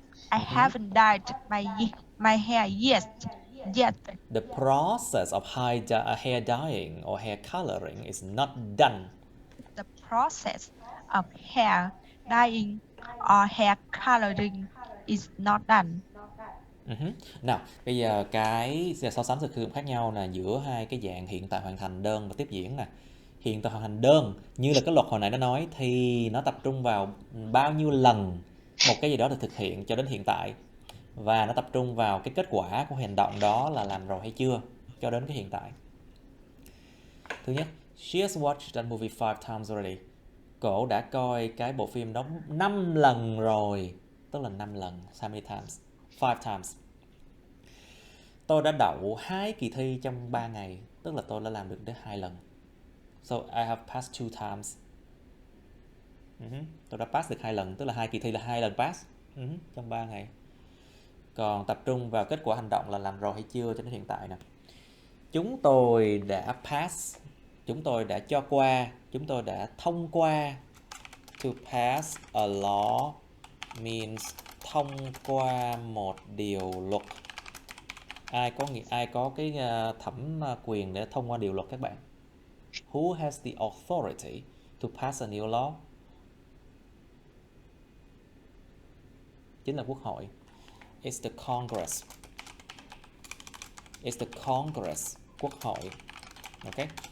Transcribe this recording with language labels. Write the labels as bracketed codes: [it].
[en] I haven't dyed my hair yet. The process of hair dyeing or hair coloring is not done. The process of hair dyeing or hair coloring is not done. [vi] Nào, bây giờ cái so sánh sự sử dụng khác nhau là giữa hai cái dạng hiện tại hoàn thành đơn và tiếp diễn nè. Hiện tại hoàn thành đơn như là cái luật hồi nãy nó nói thì nó tập trung vào bao nhiêu lần một cái gì đó được thực hiện cho đến hiện tại, và nó tập trung vào cái kết quả của hành động đó là làm rồi hay chưa cho đến cái hiện tại. Thứ nhất, [en] she has watched that movie 5 times already. [vi] Cổ đã coi cái bộ phim đó 5 lần rồi. Tức là 5 lần. [en] How many times? 5 times. [vi] Tôi đã đậu 2 kỳ thi trong 3 ngày. Tức là tôi đã làm được đến 2 lần. [en] So I have passed 2 times. [vi] Tôi đã pass được 2 lần. Tức là 2 kỳ thi là 2 lần pass trong 3 ngày. Còn tập trung vào kết quả hành động là làm rồi hay chưa cho đến hiện tại nè. Chúng tôi đã pass. Chúng tôi đã cho qua. Chúng tôi đã thông qua. [en] To pass a law means [vi] thông qua một điều luật. Ai có cái thẩm quyền để thông qua điều luật các bạn? [en] Who has the authority to pass a new law? [vi] Chính là Quốc hội. [en] It's the Congress. It's the Congress. Quốc hội. Okay.